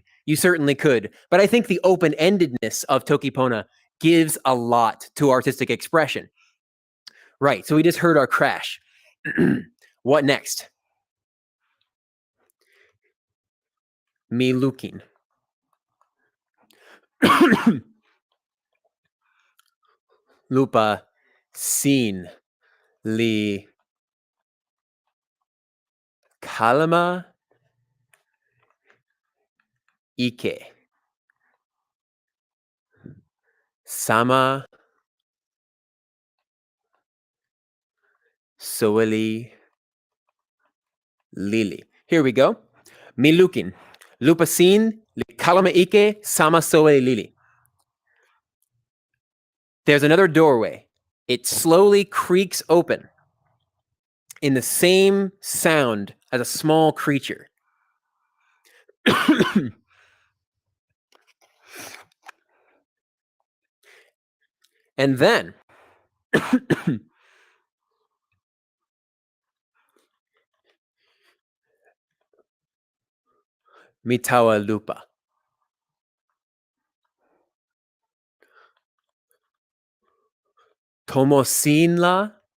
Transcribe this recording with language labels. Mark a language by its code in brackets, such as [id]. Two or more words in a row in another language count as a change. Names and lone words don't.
[en] You certainly could. But I think the open-endedness of Toki Pona gives a lot to artistic expression. Right, so we just heard our crash. What next? Me looking. [tok] Lupa sin li kalama ike sama soeli lili. [en] Here we go. Mi looking. [tok] Lupa sin li kalama ike sama soeli lili. [en] There's another doorway. It slowly creaks open in the same sound as a small creature. And then [tok] mitawa lupa. Tomosin la.